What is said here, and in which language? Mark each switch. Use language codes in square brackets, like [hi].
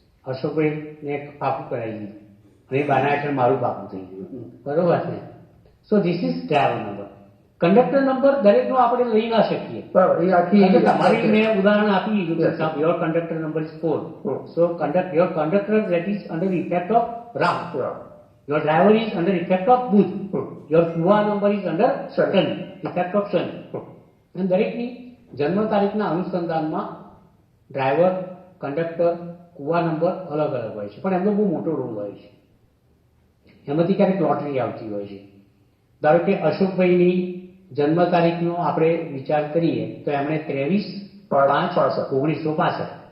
[gu] અશોકભાઈ ને એક પાકું કરાવી દીધું અને એ બાના હેઠળ મારું પાકું થઈ ગયું. બરોબર ને? [en] So this is driver number. [gu] Conductor number દરેકનો આપણે લઈ ના શકીએ. એ આખી તમારી મેં ઉદાહરણ આપી દીધું. [en] Your conductor number is 4. So your conductor that is under the effect of Rahu. Your driver is under effect of Buddh. Your કુવા number is under Saturn, effect of Sun. [gu] અને દરેકની જન્મ તારીખના અનુસંધાનમાં ડ્રાઈવર, કંડક્ટર, કુવા number અલગ અલગ હોય છે, પણ એમનો બહુ મોટો રોલ હોય છે. એમાંથી ક્યારેક લોટરી આવતી હોય છે. ધારો કે અશોકભાઈની જન્મ તારીખનો આપણે વિચાર કરીએ તો એમણે 23/5/1965.